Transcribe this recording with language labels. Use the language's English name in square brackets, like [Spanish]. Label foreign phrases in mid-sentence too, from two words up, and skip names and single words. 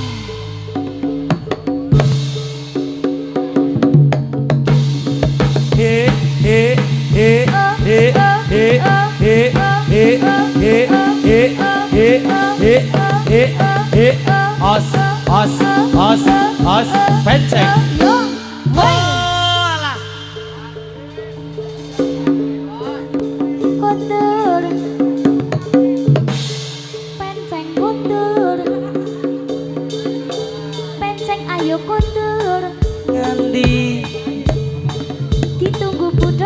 [Javanese] he he he he he he he he he he os penceng Yo, hoi. Kondur. Penceng kondur. Penceng ayo kondur. ngendi Ditunggu budak.